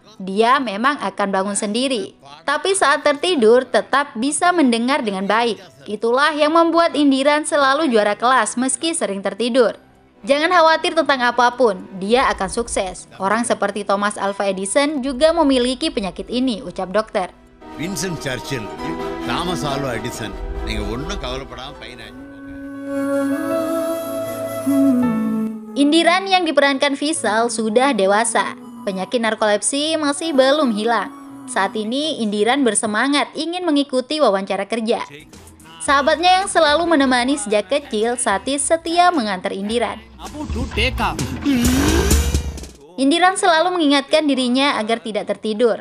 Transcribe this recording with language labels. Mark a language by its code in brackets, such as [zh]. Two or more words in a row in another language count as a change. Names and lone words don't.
[id] Dia memang akan bangun sendiri, tapi saat tertidur tetap bisa mendengar dengan baik. Itulah yang membuat Indiran selalu juara kelas meski sering tertidur. Jangan khawatir tentang apapun, dia akan sukses. Orang seperti Thomas Alva Edison juga memiliki penyakit ini, ucap dokter. Winston Churchill, Thomas Alva Edison, [ta] நீங்க ஒண்ணும் கவலைப்படாம பையனா. [id] Indiran yang diperankan Visal sudah dewasa. Penyakit narkolepsi masih belum hilang. Saat ini Indiran bersemangat ingin mengikuti wawancara kerja. Sahabatnya yang selalu menemani sejak kecil, Satis, setia mengantar Indiran. Indiran selalu mengingatkan dirinya agar tidak tertidur.